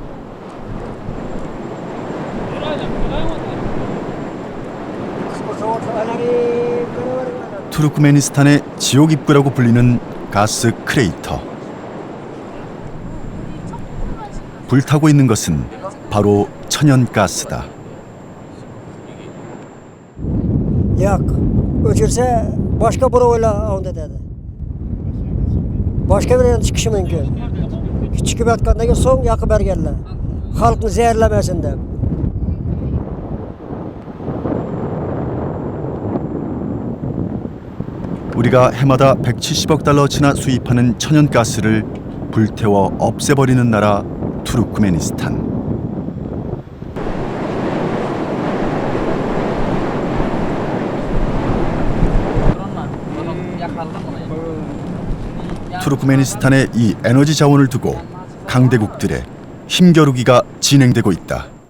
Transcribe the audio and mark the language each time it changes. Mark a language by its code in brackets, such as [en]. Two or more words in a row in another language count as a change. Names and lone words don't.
[ko] 투르크메니스탄의 지옥 입구라고 불리는 가스 크레이터. 불타고 있는 것은 바로 천연가스다. [uz] Yo'q, o'chirsa boshqa birovlar onda dedi. Boshqa bir yerdan chiqishi mumkin. Chiqib yotgandan so'ng yoqib berganlar. Xalqni zaharlamasin deb. [ko] 우리가 해마다 170억 달러치나 수입하는 천연가스를 불태워 없애버리는 나라 투르크메니스탄. 투르크메니스탄의 이 에너지 자원을 두고 강대국들의 힘겨루기가 진행되고 있다.